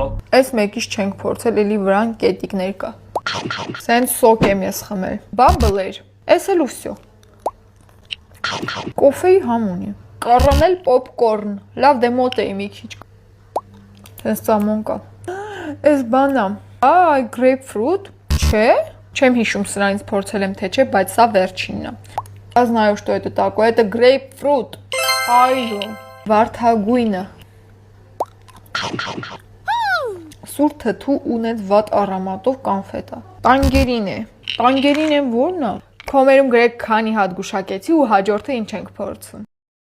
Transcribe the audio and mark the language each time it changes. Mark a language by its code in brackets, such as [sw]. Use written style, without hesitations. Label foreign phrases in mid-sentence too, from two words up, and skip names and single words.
[hy] Այս մեկից չենք փորձել, էլի վրան կետիկներ կա։ Սենց սոկ եմ ես խմել։ Բաբլեր։ Այս էլ ու վсё։ Կոֆեի համ ունի։ Կարամել պոպկորն։ Լավ դե մոտ էի մի քիչ։ Սենց ծամոն կա։ Այս բանա։ Այ grapefruit, չէ։ Չեմ հիշում սրանից փորձել եմ թե չէ, բայց սա վերջինն է։ [ru] Я знаю, что это такое. Это grapefruit. [hy] Այո, վարդագույնը։ Սուր թթու ունեց վատ առամատով կանֆետ է։ Տանգերին է։ Տանգերին է ո՞րն է։ Կոմերում գրեք քանի հատ գուշակեցի ու հաջորդը ինչ ենք փորձում։